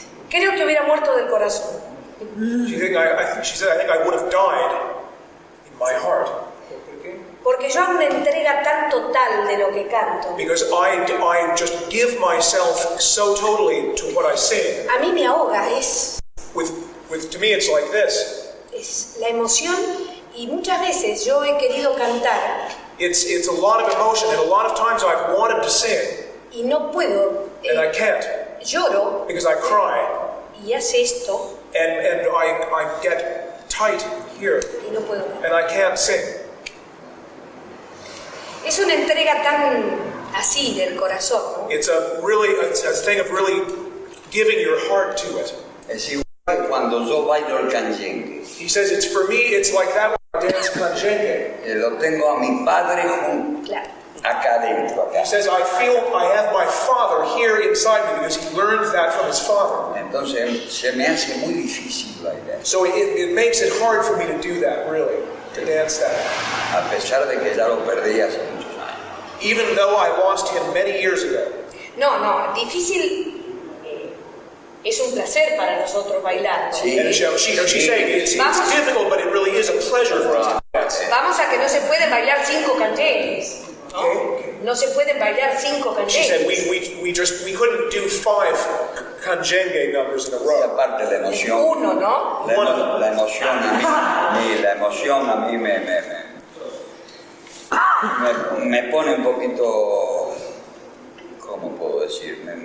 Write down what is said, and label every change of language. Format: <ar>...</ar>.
<es>Creo que hubiera muerto del corazón.</es> <en>She said, I think I would have died in my heart.</en> <es>Porque yo hago una entrega tan total de lo que canto.</es> <en>Because I just give myself so totally to what I sing.</en> <es>A mí me ahoga,</es> <en>To me it's like this.</en> <es>Es la emoción, y muchas veces yo he querido cantar.</es> <en>It's a lot of emotion, and a lot of times I've wanted to sing.</en> <es>Y no puedo.</es> <en>And I can't.</en> <es>Lloro.</es> <en>Because I cry.</en> <es>Y hace esto.</es> <en>And I get tight here.</en> <es>Y no puedo.</es> <en>And I can't sing.</en> <es>Es una entrega tan así del corazón, ¿no?</es> <en>It's a thing of really giving your heart to it.</en> <es>Es igual cuando yo bailo el canyengue.</es> <en>He says for me it's like that when I dance canyengue.</en> <es>Lo tengo a mi padre junto. Claro. Acá adentro.</es> <en>He says I feel I have my father here inside me because he learned that from his father.</en> <es>Entonces se me hace muy difícil bailar.</es> <en>So it makes it hard for me to do that, really, to dance that.</en> <es>A pesar de que ya lo perdí hace muchos años.</es> <en>Even though I lost him many years ago.</en> <es>No, difícil. Es un placer para nosotros bailar, ¿no? Sí.</es> <en>And she's saying it's difficult, but it really is a pleasure for us to dance.</en> <es>Vamos a que no se pueden bailar 5 canyengues. No se pueden bailar 5 canyengues.</es> <en>She said we couldn't do 5 canyengue numbers in a row.</en> <es>Y aparte la emoción. Uno, ¿no? La emoción a mí me pone un poquito, ¿cómo puedo decir?</es>